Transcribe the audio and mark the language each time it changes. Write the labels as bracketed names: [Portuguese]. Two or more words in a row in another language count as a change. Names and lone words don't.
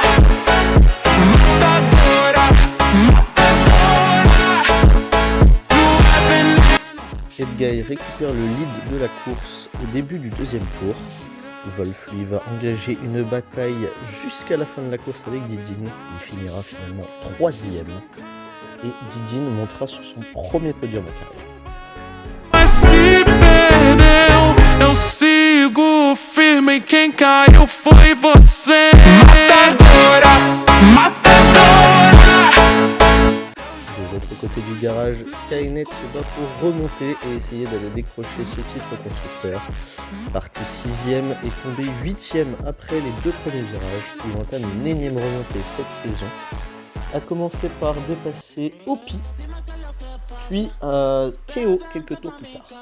[Portuguese] Matadora, matadora, tu é veneno. [French] Edguy récupère le lead de la course au début du deuxième tour. Wolf lui va engager une bataille jusqu'à la fin de la course avec Didine. Il finira finalement troisième et Didine montera sur son premier podium en carrière. [Portuguese] Se perdeu, eu sigo firme e quem caiu foi você. Matadora, matadora. [French] De l'autre côté du garage, Skynet se bat pour remonter et essayer d'aller décrocher ce titre constructeur. Parti 6ème et tombé 8ème après les deux premiers virages, il entame une énième remontée cette saison. A commencé par dépasser Opi, puis Keo quelques tours plus tard.